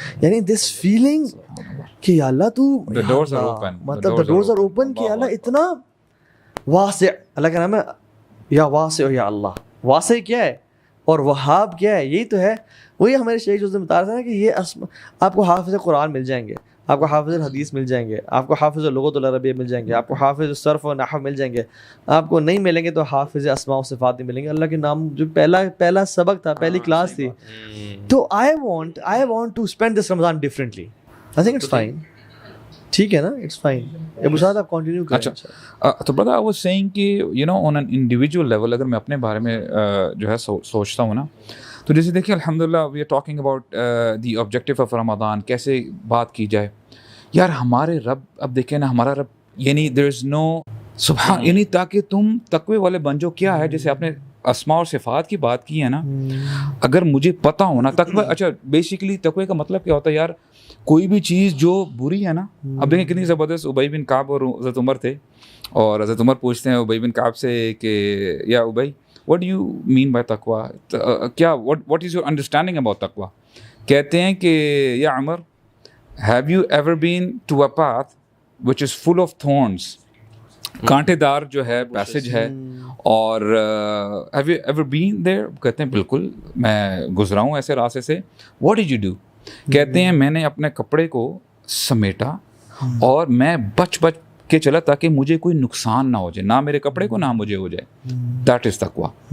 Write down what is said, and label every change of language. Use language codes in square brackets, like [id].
[ur] یعنی this feeling کہ یا اللہ تو, مطلب [en] the doors are open, [ur] کہ اللہ اتنا واسع, اللہ کا نام ہے یا واسع, یا اللہ واسع کیا ہے اور وہاب کیا ہے, یہی تو ہے. وہی ہمارے شیخ جو بتا رہا تھا کہ یہ آپ کو حافظ قرآن مل جائیں گے, آپ کو حافظ الحدیث مل جائیں گے, آپ کو حافظ لغت العربیہ مل جائیں گے, آپ کو حافظ صرف و نحو مل جائیں گے, آپ کو نہیں ملیں گے تو حافظ اسماء و صفات نہیں ملیں گے. اللہ کے نام جو پہلا سبق تھا, پہلی کلاس تھی. [en] تو I want to spend this Ramadan differently. I think it's fine. [ur] ٹھیک ہے نا, [en] It's fine. [ur] ابو سعد آپ کنٹینیو کریں. اچھا, تو [en] brother I was saying [ur] کہ [en] you know on an individual level [ur] اگر میں اپنے بارے میں جو ہے سوچتا ہوں نا, تو جیسے دیکھیں الحمدللہ [en] we are talking about the objective of Ramadan, [ur] کیسے بات کی جائے. یار ہمارے رب, اب دیکھیں نا ہمارا رب, یعنی دیر از نو سبحان, یعنی تاکہ تم تقوی والے بن جو. کیا ہے, جیسے آپ نے اسماء اور صفات کی بات کی ہے نا, اگر مجھے پتہ ہونا تقوی, اچھا بیسیکلی تقوی کا مطلب کیا ہوتا ہے یار, کوئی بھی چیز جو بری ہے نا. اب دیکھیں کتنی زبردست ابی بن کعب اور حضرت عمر تھے, اور حضرت عمر پوچھتے ہیں ابی بن کعب سے کہ یا ابی [en] what do you mean by taqwa, [ur] کیا [en] what is your understanding about taqwa. [ur] کہتے ہیں کہ یا عمر, [en] have you ever been to a path which is full of thorns [ur] کانٹے دار جو ہے پیسج ہے. اور [en] have you ever been there؟ [ur] کہتے ہیں بالکل میں گزرا ہوں ایسے راستے سے. [en] what did you do؟ [ur] کہتے ہیں میں نے اپنے کپڑے کو سمیٹا اور میں بچ کے چلا تاکہ مجھے کوئی نقصان نہ ہو جائے, نہ میرے کپڑے کو نہ مجھے ہو جائے. [en] That is تقویٰ.